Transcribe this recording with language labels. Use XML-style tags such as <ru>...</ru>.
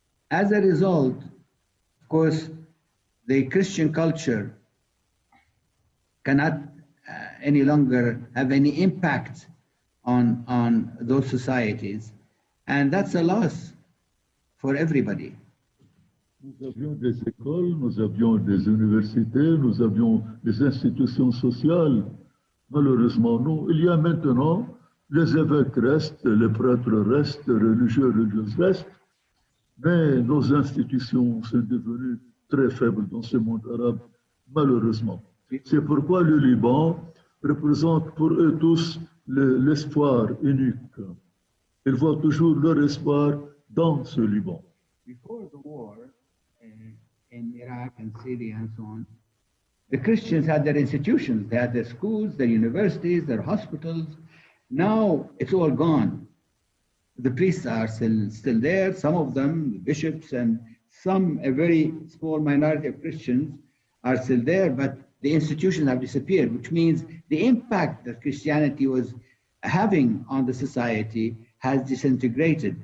<en>As a result, of course, the Christian culture cannot any longer have any impact on those societies, and that's a loss for everybody.</en> <fr>Nous avions des écoles, nous avions des universités, nous avions des institutions sociales. Malheureusement, non. Il y a maintenant, les évêques restent, les prêtres restent, les religieuses restent, mais nos institutions sont devenues très faibles dans ce monde arabe, malheureusement. C'est pourquoi le Liban représente pour eux tous l'espoir unique. Ils voient toujours leur espoir dans ce Liban.</fr> <en>Before the war in Iraq and Syria and so on, the Christians had their institutions. They had their schools, their universities, their hospitals. Now it's all gone. The priests are still there, some of them, the bishops, and a very small minority of Christians are still there, but the institutions have disappeared, which means the impact that Christianity was having on the society has disintegrated.</en>